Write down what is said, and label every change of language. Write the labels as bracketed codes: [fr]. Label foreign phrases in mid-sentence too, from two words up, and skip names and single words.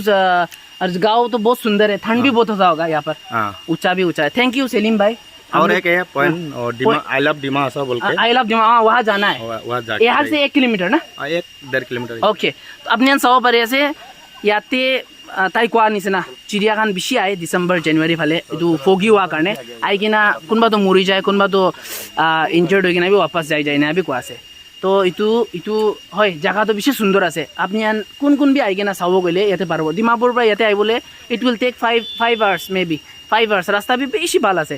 [hi] गाँव तो बहुत सुंदर है, ठंड भी बहुत होता होगा यहाँ पर, ऊंचा भी ऊंचा है। [en] thank you [hi] सलीम भाई। और एक है पॉइंट, [en] I love Dima [hi] ऐसा बोल के, [en] I love Dima, [hi] वहाँ जाना है, यहाँ से 1 किलोमीटर ना, 1-1.5 किलोमीटर। ओके, तो अपने सब पर ऐसे याते [as] তাই কোৱা নিচিনা চিৰিয়াখান বেছি আহে ডিচেম্বৰ জানুৱাৰী ফালে এইটো ফগি হোৱাৰ কাৰণে আহি কিনা কোনোবাটো মৰি যায় কোনোবাটো ইনজাৰ্ড হৈ কিনে ৱাপাছ যায় না কোৱা আছে তো এইটো হয় জেগাটো বেছি সুন্দৰ আছে আপুনি কোন বি আহি কিনে চাব গ'লে ইয়াতে পাৰিব ডিমাপুৰৰ পৰা ইয়াতে আহিবলৈ [en] it will take 5 hours maybe 5 hours [as] ৰাস্তা বি বেছি ভাল আছে